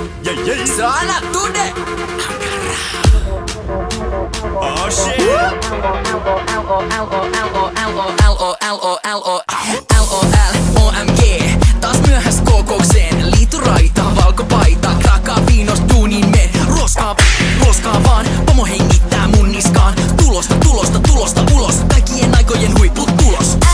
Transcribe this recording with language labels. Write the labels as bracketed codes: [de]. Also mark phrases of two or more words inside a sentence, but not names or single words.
[fi] Se on aina tunne. [en] Oh shit. L-O-L-O-L-O-L-O-L-O-L-O-M-G. [fi] Taas myöhäs kokoukseen. Liituraita, valkopaita, krakaa viinos, duuniin men. Roskaa vaan, pomo hengittää mun niskaan. Tulosta ulos, kaikkien aikojen huipputulos.